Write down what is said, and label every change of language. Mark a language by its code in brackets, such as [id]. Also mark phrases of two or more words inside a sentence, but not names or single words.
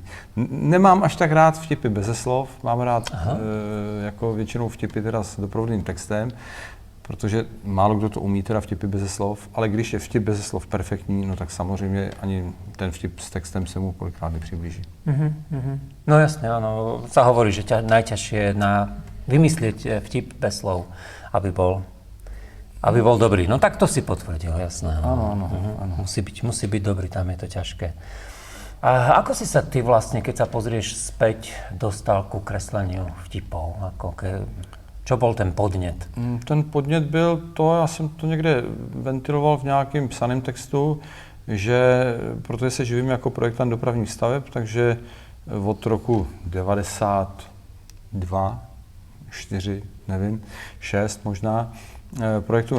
[cs] Nemám až tak rád vtipy beze slov, mám rád jako většinou vtipy teda s doprovodným textem, protože málo kdo to umí, teda vtipy beze slov, ale když je vtip beze slov perfektní, no tak samozřejmě ani ten vtip s textem se mu kolikrát nepřiblíží. [sk] No jasne, áno, sa hovorí, že najťažšie je vymyslieť vtip bez slov, aby bol dobrý. No tak to si potvrdil, jasné. Áno. Musí byť dobrý, tam je to ťažké. A ako si sa ty vlastne, keď sa pozrieš späť, dostal ku kresleniu vtipov? Čo bol ten podnět? [cs] Ten podnět byl to, já jsem to někde ventiloval v nějakém psaném textu, že protože se živím jako projektant dopravních staveb, takže od roku 92, 4, nevím, 6 možná, projektuju